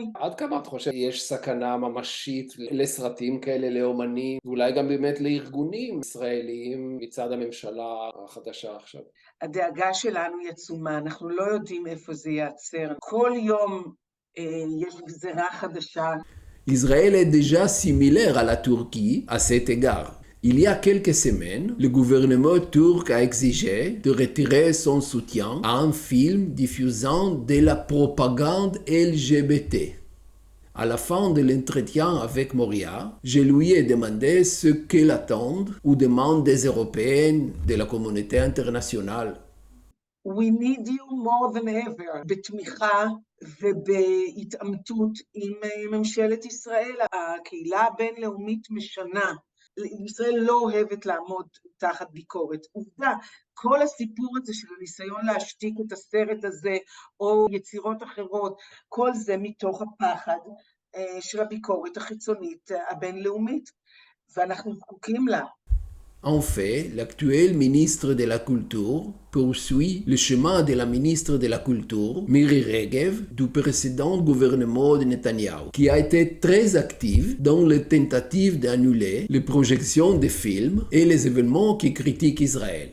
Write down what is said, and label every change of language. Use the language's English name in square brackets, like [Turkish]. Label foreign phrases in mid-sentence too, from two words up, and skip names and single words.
[Hebrew] עד כמה את חושב יש סכנה ממשית לסרטים כאלה, לאומנים, ואולי גם באמת לארגונים ישראליים מצד הממשלה החדשה עכשיו? הדאגה שלנו היא עצומה, אנחנו לא יודעים איפה זה ייעצר. כל יום יש גזרה חדשה. [French] Israël est déjà similaire à la Turquie à cet égard. Il y a quelques semaines, le gouvernement turc a exigé de retirer son soutien à un film diffusant de la propagande LGBT. À la fin de l'entretien avec Moria, je lui ai demandé ce qu'elle attend ou demande des Européennes, de la communauté internationale. [English] We need you more than ever. [Hebrew] בתמיכה ובהתעמתות עם ממשלת ישראל. הקהילה הבינלאומית משנה. ישראל לא אוהבת לעמוד תחת ביקורת. עובדה, כל הסיפור הזה של הניסיון להשתיק את הסרט הזה, או יצירות אחרות, כל זה מתוך הפחד של הביקורת החיצונית הבינלאומית, ואנחנו זקוקים לה. [French] En fait, l'actuel ministre de la Culture poursuit le chemin de la ministre de la Culture, Miri Regev, du précédent gouvernement de Netanyahou, qui a été très active dans les tentatives d'annuler les projections des films et les événements qui critiquent Israël.